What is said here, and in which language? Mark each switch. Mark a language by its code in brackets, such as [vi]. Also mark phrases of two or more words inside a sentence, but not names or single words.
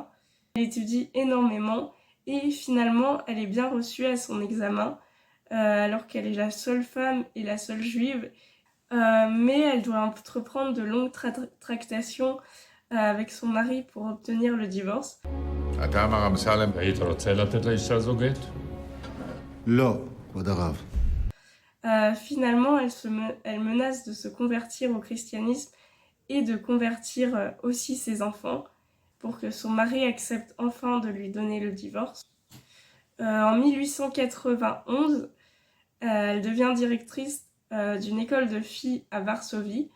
[fr] Elle étudie énormément et finalement, elle est bien reçue à son examen, alors qu'elle est la seule femme et la seule juive. Mais elle doit entreprendre de longues tractations avec son mari pour obtenir le divorce. [he] אתה מר אמסלם, היית רוצה לתת לאישה הזו גט? לא, כבוד הרב. [fr] Finalement, elle menace de se convertir au christianisme et de convertir aussi ses enfants pour que son mari accepte enfin de lui donner le divorce. En 1891, elle devient directrice d'une école de filles à Varsovie.